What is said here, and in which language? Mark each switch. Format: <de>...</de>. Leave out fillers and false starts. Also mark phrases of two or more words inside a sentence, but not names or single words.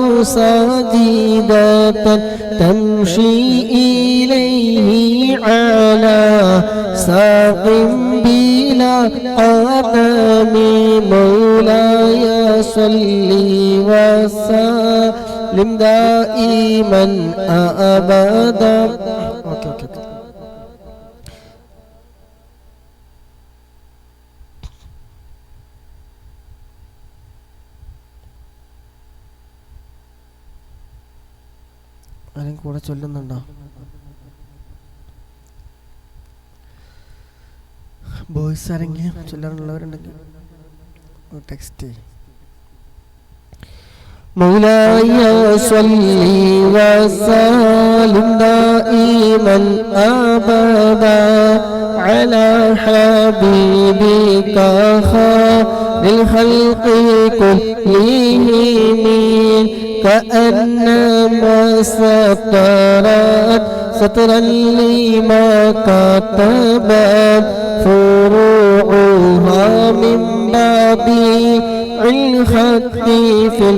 <ar>ساجدة تمشي إليه على ساق بلا قدم مولاي صل وسلم دائما أبدا.</ar> <ml>ആരും കൂടെ ചൊല്ലുന്നുണ്ടോ? ബോയ്സ് ആരെങ്കിലും ചൊല്ലാനുള്ളവരുണ്ടെങ്കിൽ ടെക്സ്റ്റ്.</ml> <ar>مولاي صل وسلم دائما أبدا على حبيبك خير الخلق كلهم كأنما سترت سترا لما كتبت فروعها من بابي الخط في</ar>